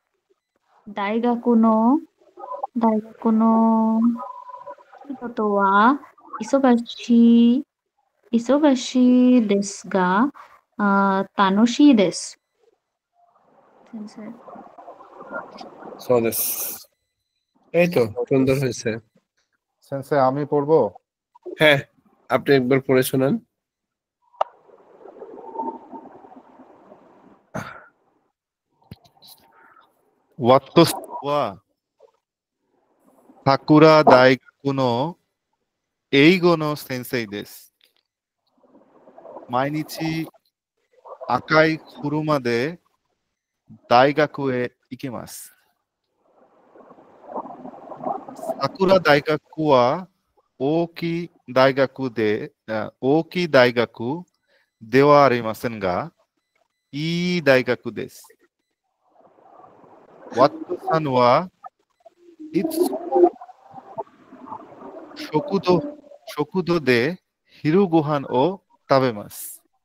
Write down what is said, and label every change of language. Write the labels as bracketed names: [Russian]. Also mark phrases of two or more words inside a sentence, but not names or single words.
[Japanese] 大学の人とは忙しいですが、楽しいです。先生。そうです。 [Bangla] এই তো সুন্দর হয়েছে। সেন্সে আমি পড়বো। হ্যাঁ, আপনি একবার পড়ে শোনান। [Japanese] ワットは桜大学の英語の先生です. 毎日赤い車で大学へ行きます。桜大学は大きい大学ではありませんが、いい大学です。ワットさんはいつも食堂で昼ご飯を食べます。